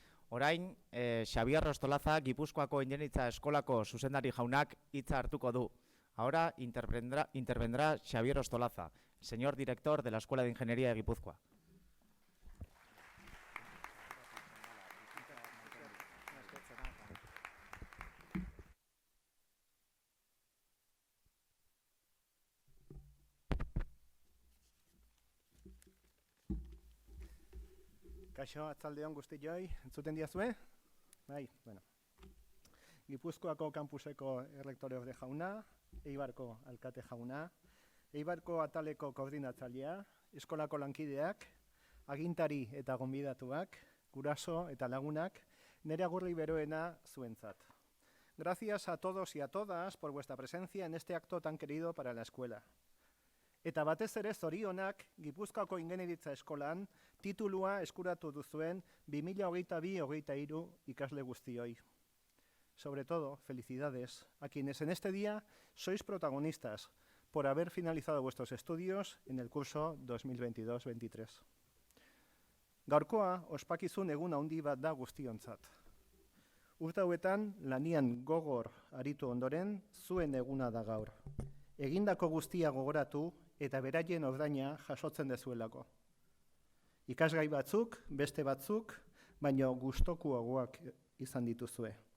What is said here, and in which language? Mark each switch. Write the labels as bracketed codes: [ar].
[eu] Orain, Xabier Rostolaza, Gipuzkoako Ingeniaritza Eskolako zuzendari jaunak hitza hartuko du. [es] Ahora intervendrá Xabier Rostolaza, señor director de la Escuela de Ingeniería de Guipúzcoa. [eu] Kaixo, atzaldeon guztioi, entzuten diazue? Bai, bueno. Gipuzkoako kampuseko errektoreorde jauna, Eibarko alkate jauna, Eibarko ataleko koordinatzailea, eskolako lankideak, agintari eta gonbidatuak, guraso eta lagunak, nire agurri beroena zuentzat. [es] Gracias a todos y a todas por vuestra presencia en este acto tan querido para la escuela. [eu] Eta batez ere zorionak Gipuzkoako Ingeniaritza Eskolan titulua eskuratu duzuen 2022-23 ikasle guztioi. [es] Sobre todo, felicidades a quienes en este día sois protagonistas por haber finalizado vuestros estudios en el curso 2022-23. [eu] Gaurkoa ospakizun egun handi bat da guztiontzat. Urte hauetan lanian gogor aritu ondoren zuen eguna da gaur. Egindako guztia gogoratu eta beraien ordaina jasotzen dezuelako. Ikasgai batzuk, beste batzuk, baina gustukoagoak izan dituzue.